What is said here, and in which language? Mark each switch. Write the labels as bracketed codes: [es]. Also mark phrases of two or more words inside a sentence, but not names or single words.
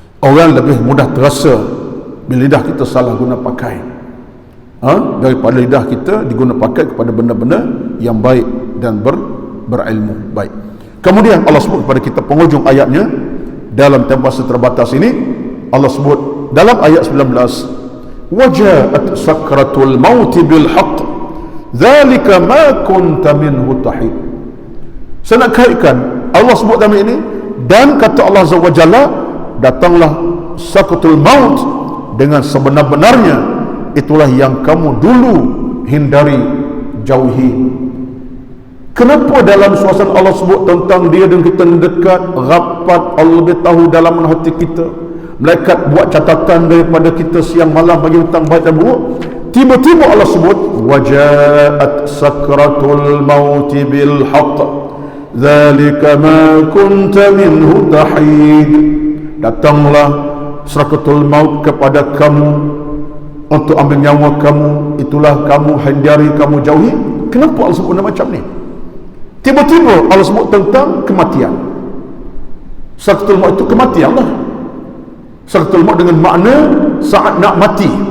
[ms] orang lebih mudah terasa bila lidah kita salah guna pakai, daripada lidah kita diguna pakai kepada benda-benda yang baik dan berilmu. Baik. Kemudian Allah sebut kepada kita penghujung ayatnya dalam tempoh terbatas ini, Allah sebut dalam ayat 19, [ar] وجاءت سكرة الموت بالحق ذلك ما كنت منه تحيد. [ms] Saya nak kaitkan Allah sebut dalam ini, dan kata Allah [ar] عز وجل, [ms] datanglah sakratul maut dengan sebenar-benarnya, itulah yang kamu dulu hindari, jauhi. Kenapa dalam suasana Allah sebut tentang dia dan kita dekat, rapat, Allah lebih tahu dalam hati kita, malaikat buat catatan daripada kita siang malam bagi tentang baik dan buruk. Tiba-tiba Allah sebut [ar] وجاءت سكرة الموت بالحق ذلك ما كنت منه تحيد. [ms] Datanglah sakratul maut kepada kamu untuk ambil nyawa kamu, itulah kamu hindari, kamu jauhi. Kenapa Allah sebut macam ni? Tiba-tiba Allah sebut tentang kematian. Sakratul maut itu kematian lah. Sakratul maut dengan makna saat nak mati.